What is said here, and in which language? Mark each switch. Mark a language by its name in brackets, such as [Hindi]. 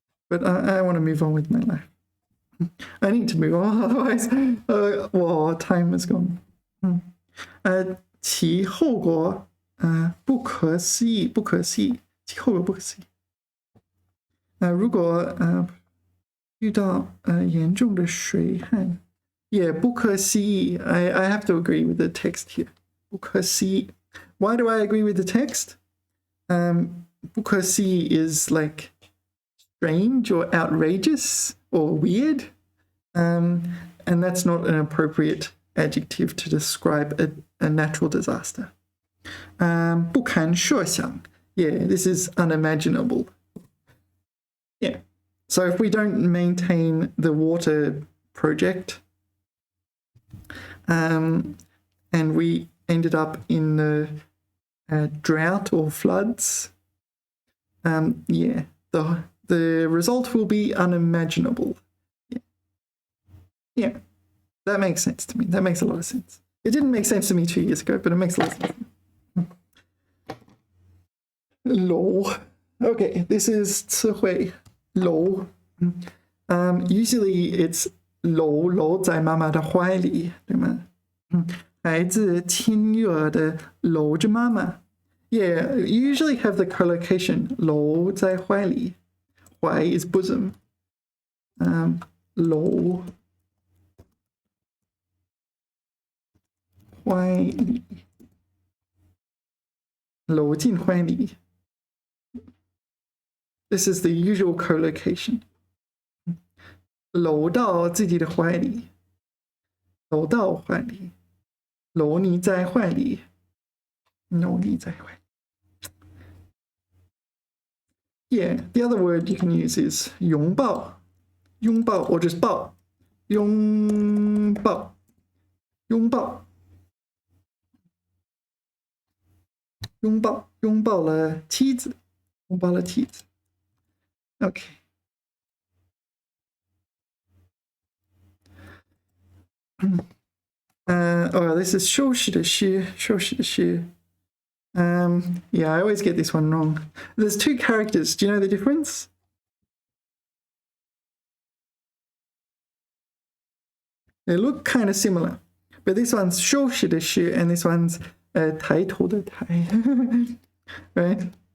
[English] But I want to move on with my life. I need to move on, otherwise, well, time is gone. [Chinese] 其后果不可思议，不可思议，其后果不可思议。如果遇到严重的水旱，也不可思议。 [English] I have to agree with the text here. [Chinese] 不可思议。 [English] Why do I agree with the text? 不可思议 is like strange or outrageous or weird, and that's not an appropriate adjective to describe a natural disaster. 不堪设想, yeah, this is unimaginable. Yeah, so if we don't maintain the water project, and we ended up in the drought or floods, yeah, the result will be unimaginable. Yeah, that makes sense to me. That makes a lot of sense. It didn't make sense to me 2 years ago, but it makes a lot of sense. Lol. Okay, this is 词汇 lol. Usually it's [Chinese] lol 在妈妈的怀里，对吗？孩子亲热的搂着妈妈。 [English] Yeah, you usually have the collocation [Chinese] 搂在怀里。 [English] 怀 is bosom. [Chinese] 搂怀里，搂进怀里。 [English] This is the usual collocation. [Chinese] 搂到自己的怀里，搂到怀里，搂你在怀里，搂你在怀里。 [English] Yeah, the other word you can use is [Chinese] 拥抱，拥抱 or just 抱，拥抱，拥抱，拥抱，拥抱了妻子，拥抱了妻子。Okay. [English] Oh, this is [Chinese] 休息的息，休息的息。 [English] Yeah, I always get this one wrong. There's two characters. Do you know the difference? They look kind of similar, but this one's [Chinese] 休息的息 [English] and this one's [Chinese] 抬头的抬， [English] right?